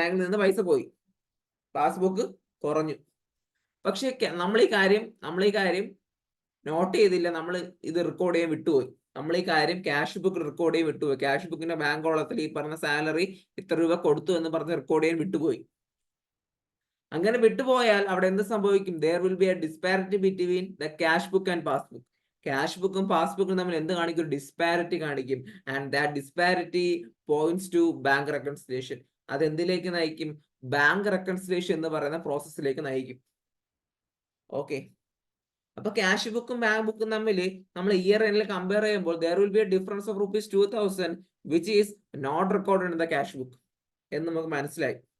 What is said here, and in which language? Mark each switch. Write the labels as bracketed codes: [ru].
[ml] ബാങ്കിൽ നിന്ന് പൈസ പോയി, പാസ്ബുക്ക് കുറഞ്ഞു. പക്ഷെ നമ്മൾ ഈ കാര്യം നോട്ട് ചെയ്തില്ല. നമ്മൾ ഇത് റെക്കോർഡ് ചെയ്യാൻ വിട്ടുപോയി. ക്യാഷ് ബുക്ക് റെക്കോർഡ് ചെയ്യാൻ വിട്ടുപോയി. ക്യാഷ് ബുക്കിന്റെ ബാങ്ക് കോളത്തിൽ ഈ പറഞ്ഞ സാലറി ഇത്ര രൂപ കൊടുത്തു എന്ന് പറഞ്ഞ് റെക്കോർഡ് ചെയ്യാൻ വിട്ടുപോയി. അങ്ങനെ വിട്ടുപോയാൽ അവിടെ എന്ത് സംഭവിക്കും? [en] there will be a disparity between the cash book and passbook. [ml] Cash ബുക്കും പാസ്ബുക്കും തമ്മിൽ എന്ത് കാണിക്കും? ഡിസ്പാരിറ്റി കാണിക്കും. [en] And that disparity points to bank reconciliation. [ml] അത് എന്തിലേക്ക് നയിക്കും? ബാങ്ക് റെക്കൺസിലേഷൻ എന്ന് പറയുന്ന പ്രോസസ്സിലേക്ക് നയിക്കും. ഓക്കെ. അപ്പൊ ക്യാഷ് ബുക്കും ബാങ്ക് ബുക്കും തമ്മിൽ നമ്മൾ ഇയർ എൻഡിൽ കമ്പയർ ചെയ്യുമ്പോൾ [en] there will be a difference of ₹2000 which is not recorded in the cash book [ml] എന്ന് നമുക്ക് മനസ്സിലായി.